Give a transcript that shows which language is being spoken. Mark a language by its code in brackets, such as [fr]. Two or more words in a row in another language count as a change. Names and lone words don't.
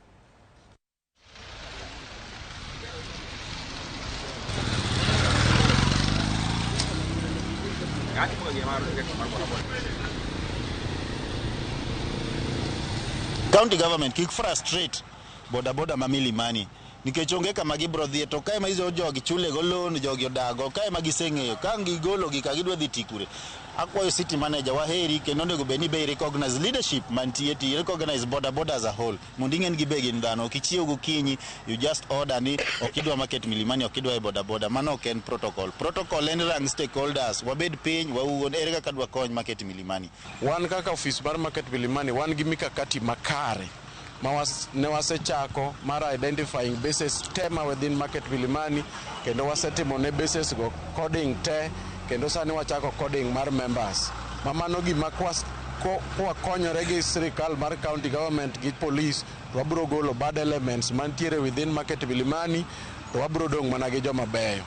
[en] County government [luo] kik frustrate boda ma Milimani nikech onge kama gibro dhie to kae ma izo jogi chule go loan jogi odago kae ma giseng'eyo ka gigolo gi ka gidwa dhi tikure. Akwayo [en] city manager [luo] waheri kendo onego beni [en] be recognize leadership [luo] mantie ti recognize boda [en] as a whole [luo] mondo ing'en gi begin dhano kichiew gokinyi [en] you just order [luo] ni okidwa market Milimani okidwa e boda mano ok en protocol en rang stakeholders wabed piny wauon ere kaka dwa kony market Milimani. Wan kaka office mar market Milimani wan gi mikakati makare ne wasechako mar [en] identifying bases [luo] tema within market Milimani kendo wasetimo ne bases go coding te kendo sani wachako coding mar members mamano gima kwa konyore gi sirikal mar [en] county government [luo] gi police to wabro golo [en] bad elements [luo] mantiere within market Milimani to wabro dong mana gi joma beyo.